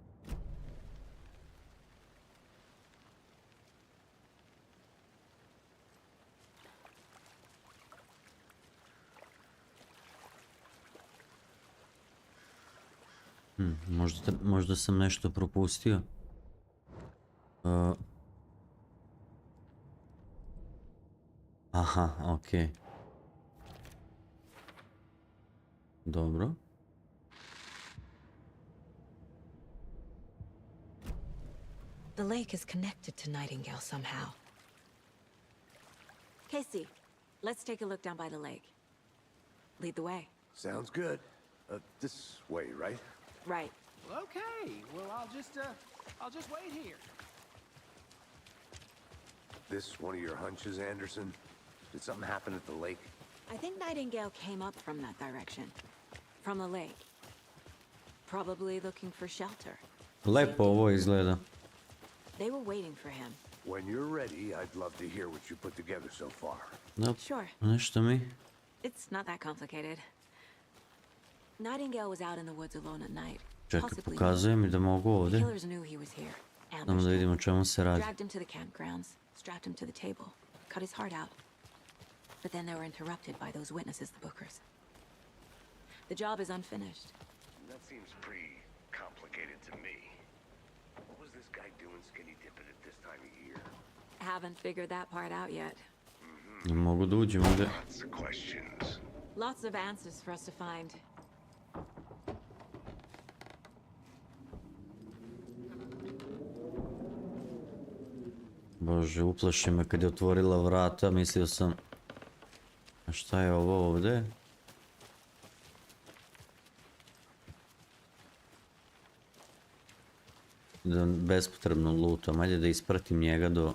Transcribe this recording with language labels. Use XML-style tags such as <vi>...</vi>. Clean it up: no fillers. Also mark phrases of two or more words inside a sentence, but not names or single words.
<sr>Možda sam nešto propustio. Aha, okej. Dobro.</sr> <en>The lake is connected to Nightingale somehow. Casey, let's take a look down by the lake. Lead the way. Sounds good. This way, right? Right. Okay, well, I'll just wait here. This one of your hunches, Anderson? Did something happen at the lake? I think Nightingale came up from that direction. From the lake. Probably looking for shelter.</en> <sr>Lepo ovo izgleda.</sr> <en>They were waiting for him. When you're ready, I'd love to hear what you put together so far. Nope. Sure.</en> <sr>Nešto mi.</sr> <en>It's not that complicated. Nightingale was out in the woods alone at night.</en> <sr>Čekaj,</sr> <en>Possibly</en> <sr>pokazuje mi da mogu</sr> <en>the</en> <sr>ovdje.</sr> <en>killers knew he was here.</en> <sr>Samo da</sr> <en>Ambushed him.</en> <sr>vidimo o čemu se radi.</sr> <en>Dragged him to the campgrounds, strapped him to the table, cut his heart out. But then they were interrupted by those witnesses, the Bookers. The job is unfinished. That seems pretty complicated to me. What was this guy doing skinny dipping at this time of year? Haven't figured that part out yet.</en> <sr>Ne mogu da uđem ovdje.</sr> <en>Lots of questions. Lots of answers for us to find.</en> <sr>Bože, uplaši me kad je otvorila vrata, mislio sam... A šta je ovo ovdje? Da bespotrebno lutam, ajde da ispratim njega do...</sr>